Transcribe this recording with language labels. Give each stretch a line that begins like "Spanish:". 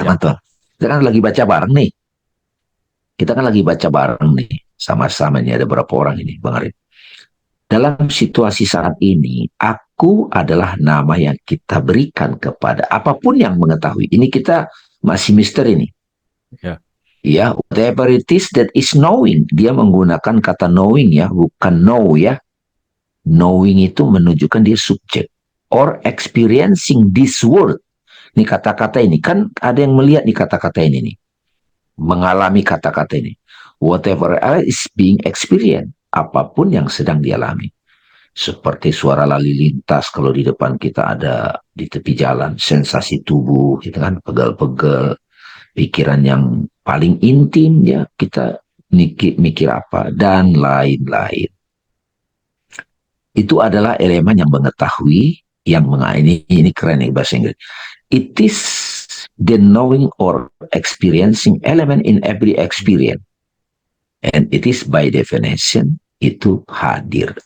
Indonesian: teman-teman. Kita kan lagi baca bareng nih. Kita kan lagi baca bareng nih. Sama-sama ini ada berapa orang ini, Bang Arif. Dalam situasi saat ini, aku adalah nama yang kita berikan kepada apapun yang mengetahui. Ini kita masih misteri ini. Ya. Ya,
English: whatever it is that is knowing.
Indonesian: Dia menggunakan kata knowing ya, bukan know ya. Knowing itu menunjukkan dia subjek.
English: Or experiencing this world.
Indonesian: Ini kata-kata ini. Kan ada yang melihat nih kata-kata ini nih. Mengalami kata-kata ini.
English: Whatever is being experienced.
Indonesian: Apapun yang sedang dialami. Seperti suara lalu lintas kalau di depan kita ada di tepi jalan, sensasi tubuh, gitu kan, pegal-pegal, pikiran yang paling intim ya, kita mikir apa, dan lain-lain. Itu adalah elemen yang mengetahui, ini keren nih bahasa Inggris.
English: It is the knowing or experiencing element in every experience. And it is by definition
Indonesian: itu hadir.